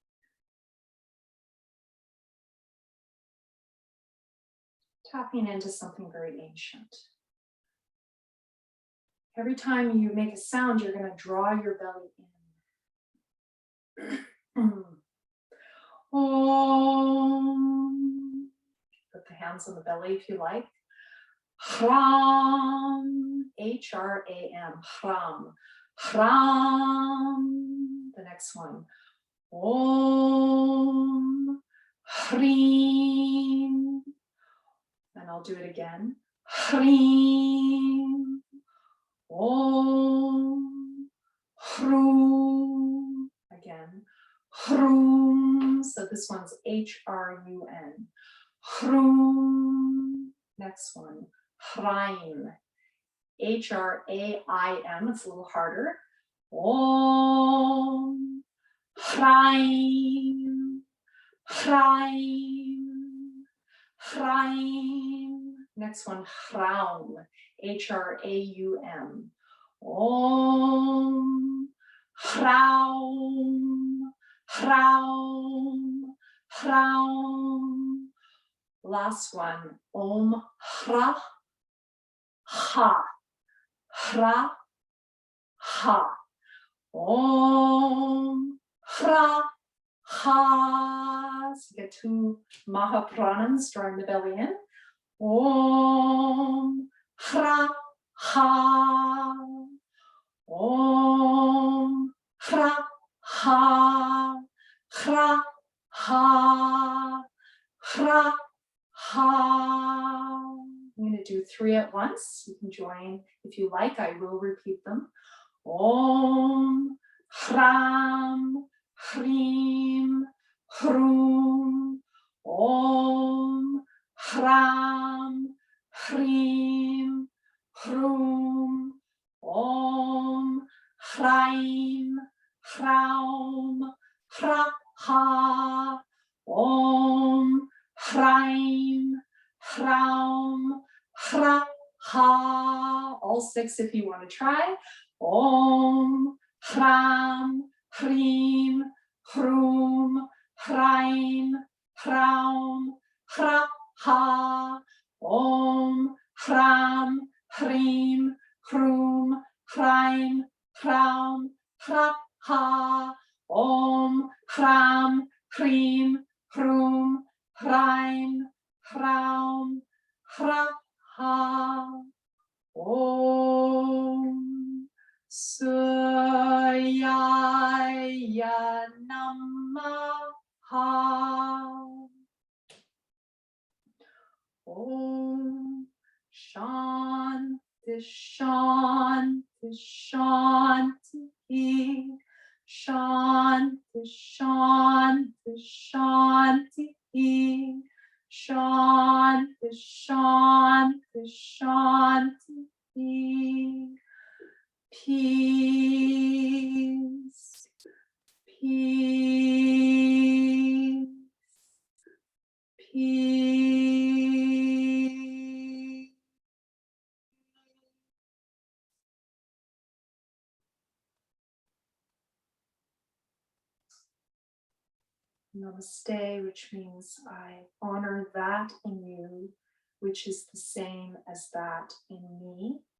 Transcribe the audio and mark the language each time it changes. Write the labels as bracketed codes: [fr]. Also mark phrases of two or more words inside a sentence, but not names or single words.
[en] Tapping into something very ancient. Every time you make a sound, you're going to draw your belly in. [sa] Om. [en] Put the hands on the belly if you like. [sa] Hram. H-R-A-M. Hram. Hram. [en] The next one. [sa] Om. Hrim. [en] And I'll do it again. [sa] Hrim. Om. Hrum. [en] Again. Hrum. So this one's H-R-U-N. Hrum. Next one. Hraim. H-R-A-I-M. It's a little harder. [sa] Om. Hraim. Hraim. Hraim. [en] Next one. [sa] Hraum. H-R-A-U-M. Om. Hraum. Hraum. Hraum. [en] Last one. [sa] Om. Hra. Ha. Hra. Ha. Om. Hra. Ha. [en] So you get 2 Mahapranams, drawing the belly in. [sa] Om. Hra. Ha. Om. Hra. Ha. Hra. Ha. Hra. Ha. [en] I'm going to do 3 at once. You can join if you like. I will repeat them. [sa] Om. Hram. Hrim. Hrum. Om. Hram. Hrim. Hrum. Om. Hraim. Hraum. Hra. Ha. Om. Hraim. Hraum. Hra. Ha. [en] All 6 if you want to try. [sa] Om. Hram. Hrim. Hrum. Hraim. Hraum. Hra. Ha. Om. Hram. Hrim. Hrum. Hraim. Hraum. Hra. Ha. Om. Hram. Hrim. Hrum. Hraim. Hraum. Hra. Ha. Om. Sūryaya Namaḥ. Om. Shanti, Shanti, Shanti. Shanti, Shanti, Shanti. Shanti, Shanti, Shanti. [en] Peace, Peace. Peace. Namaste, which means I honor that in you, which is the same as that in me,